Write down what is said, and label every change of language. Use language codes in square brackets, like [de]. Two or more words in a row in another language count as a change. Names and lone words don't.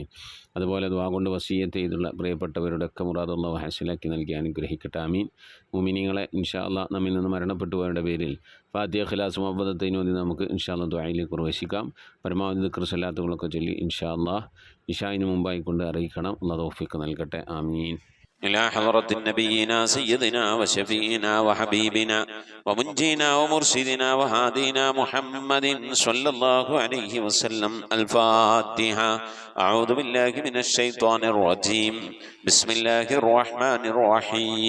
[ml] അതുപോലെ ദുആ കൊണ്ട് വസിയ്യത്ത് ചെയ്തുള്ള പ്രിയപ്പെട്ടവരുടെ ഒക്കെ മുറാദ് അല്ലാഹു ഹാസിലാക്കി നൽകി അനുഗ്രഹിക്കട്ടെ. ആമീൻ. മുഅ്മിനീങ്ങളെ [ar] إن شاء الله [ml] നമ്മിൽ നിന്ന് മരണപ്പെട്ടുപോയവരുടെ പേരിൽ ഫാത്തിഹ, ഖിലാസ്, മുഅവ്വദത്തൈൻ ഓതി നമുക്ക് [ar] إن شاء الله [ml] ദുആയിലേക്ക് പ്രവേശിക്കാം. പരമാവധി ദിക്ർ സ്വലാത്തുകളൊക്കെ ചൊല്ലി [ar] إن شاء الله [ml] ഇശാഇന് മുമ്പായി കൊണ്ട് അറിയിക്കണം. അല്ലാഹു തൗഫീഖ് നൽകട്ടെ. ആമീൻ. [ar] إلى حضرة نبينا سيدنا وشفينا وحبيبنا ومنجينا ومرشدنا وهادينا محمد صلى الله عليه وسلم. الفاتحة. أعوذ بالله من الشيطان الرجيم. بسم الله الرحمن الرحيم.